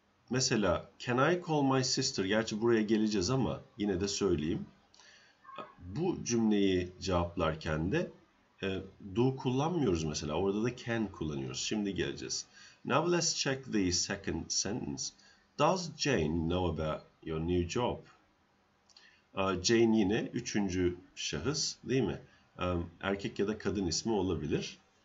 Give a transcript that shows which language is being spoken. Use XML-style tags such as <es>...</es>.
<en>Mesela can I call my sister?</en> <tr>Gerçi buraya geleceğiz ama yine de söyleyeyim. Bu cümleyi cevaplarken de do kullanmıyoruz mesela. Orada da can kullanıyoruz. Şimdi geleceğiz.</tr> <en>Now let's check the second sentence. Does Jane know about your new job?</en> <tr>Jane yine üçüncü şahıs değil mi? Erkek ya da kadın ismi olabilir.</tr>